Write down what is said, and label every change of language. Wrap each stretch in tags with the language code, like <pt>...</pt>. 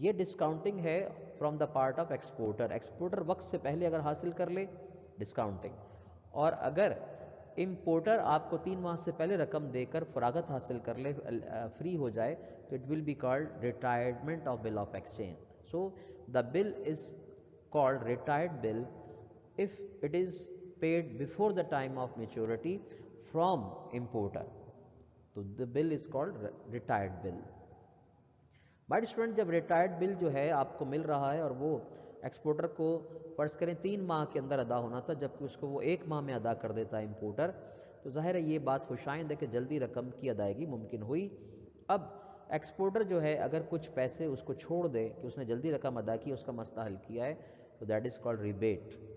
<hi>ये डिस्काउंटिंग है</hi> <en>From the part of exporter.</en> <hi>Exporter वक्त से पहले अगर हासिल कर ले, डिस्काउंटिंग। और अगर इम्पोर्टर आपको 3 माह से पहले रकम देकर फरागत हासिल कर ले, फ्री हो जाए, तो</hi> <en>It will be called retirement of bill of exchange. So the bill is called retired bill if it is paid before the time of maturity from importer. तो the bill is called retired bill.</en> <hi>But student जब retired bill जो है आपको मिल रहा है और वो exporter को फर्ज करें 3 माह के अंदर अदा होना था, जबकि उसको वो 1 माह में अदा कर देता है इम्पोर्टर, तो जाहिर है ये बात खुशाइंद है कि जल्दी रकम की अदायगी मुमकिन हुई। अब एक्सपोर्टर जो है अगर कुछ पैसे उसको छोड़ दे कि उसने जल्दी रकम अदा की, उसका मसला हल किया है, तो</hi> <en>That is called rebate.</en>